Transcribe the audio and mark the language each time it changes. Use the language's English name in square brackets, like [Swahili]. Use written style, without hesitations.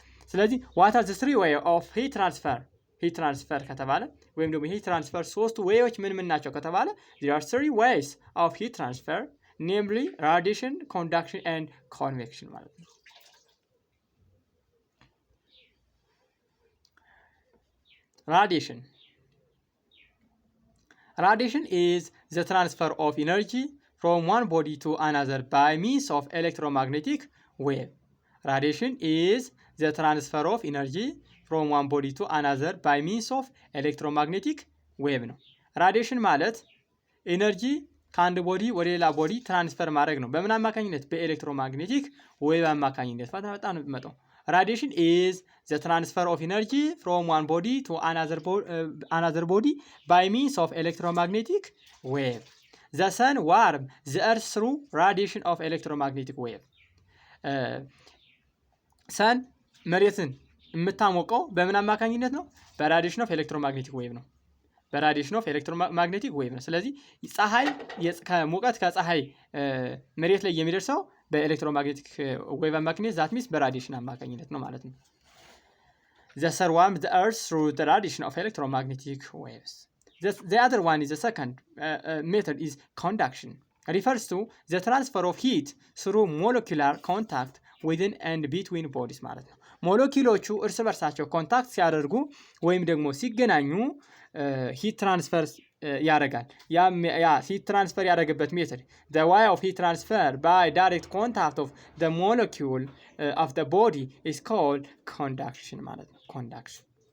[English] ስለዚህ what are the three way of heat transfer [Amharic] ሂት ትራንስፈር ከተባለ ወይም ደግሞ ሂት ትራንስፈር ሶስቱ ዌዮች ምን ምን ናቸው ከተባለ [English] there are three ways of heat transfer namely radiation, conduction and convection [Amharic] ማለት ነው። [English] Radiation. Radiation is the transfer of energy from one body to another by means of electromagnetic wave. Radiation is the transfer of energy from one body to another by means of electromagnetic wave [Amharic] ነው። ራዲዬሽን ማለት ኤነርጂ ከአንድ ቦዲ ወደ ሌላ ቦዲ ትራንስፈር ማድረግ ነው። በምን አማካኝነት? በኤሌክትሮማግኔቲክ ዌቭ አማካኝነት። በጣም ነው የሚመጣው። [English] Radiation is the transfer of energy from one body to another body by means of electromagnetic wave. The sun warms the earth through radiation of electromagnetic wave. [Amharic] sun መሬትን የምታሞቀው በምን አማካኝነት ነው? በራዲዬሽን ኦፍ ኤሌክትሮማግኔቲክ ዌቭ ነው። በራዲዬሽን ኦፍ ኤሌክትሮማግኔቲክ ዌቭ ነው። ስለዚህ ፀሐይ ከሙቀት ከፀሐይ መሬት ላይ የሚደርሰው በኤሌክትሮማግኔቲክ ዌቭ አማካኝነት ዛት ሚንስ በራዲዬሽን አማካኝነት ነው ማለት ነው። [English] the sun warms the earth through the radiation of electromagnetic waves. The other one is the second method is conduction. Refers to the transfer of heat through molecular contact within and between bodies [Amharic] ማለት ነው። ሞለኪውሎቹ እርስ በርሳቸው ኮንታክት ሲያደርጉ ወይም ደግሞ ሲገናኙ ሂት ትራንስፈር ያደርጋል። ያ ሂት ትራንስፈር ያደረገበት ሜተድ [English] the way of heat transfer by direct contact of the molecule of the body is called conduction [Amharic] ማለት ነው። [English] conduction.